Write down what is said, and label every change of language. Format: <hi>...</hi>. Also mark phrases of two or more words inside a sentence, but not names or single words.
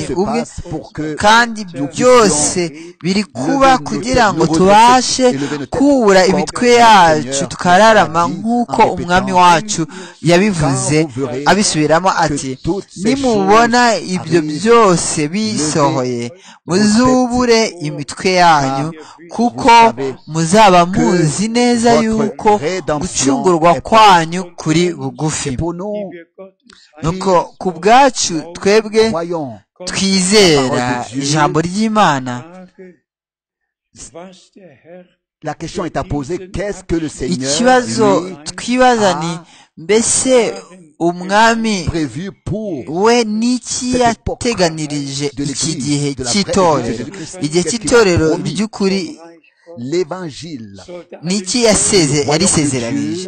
<rw>ubwe, kandi byose biri kuba kugira ngo tubashe kubura imitwe yacu tukararama, nk'uko umwami wacu yabivuze abisubiramo ati, nimubona ibyo byose bisohoye muzubure imitwe yanyu, kuko muzaba muzi neza yuko gucungurwa kwanyu kuri bugufi. Nuko ku bwacu twebwe twizera ijambo ry'Imana,</rw> <fr>la question est à poser, qu'est-ce que le Seigneur</fr> <rw>ikibazo twibaza ni mbese umwami we n'iki yateganirije iki gihe cy'itorero, igihe cy'itorero by'ukuri n'iki yarisezeranije?</rw>